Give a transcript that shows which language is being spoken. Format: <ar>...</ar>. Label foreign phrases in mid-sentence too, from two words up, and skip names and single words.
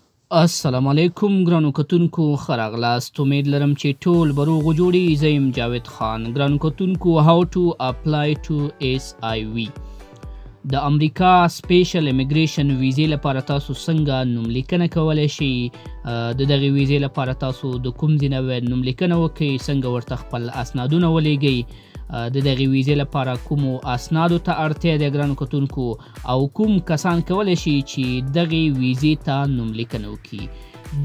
<ps>السلام علیکم ګرانو کتونکو ښه راغلاست. امید لرم چې ټول به روغ و جوړ یې. زه یم جاوید خان. ګرانو کتونکو</ps> <en>how to apply to SIV</en> <ps>د امریکا</ps> <en>special immigration visa</en> <ps>لپاره تاسو څنګه نوملیکنه کولی شئ. د دغې ویزې لپاره تاسو د کوم ځای نه باید نوملیکنه وکړئ، څنګه ورته خپل اسنادونه ولیږئ، د دغې ویزې لپاره کومو اسنادو ته اړتیا ده ګرانو کتونکو، او کوم کسان کولی شي چې دغې ویزې ته نوملیکنه وکړي.</ps>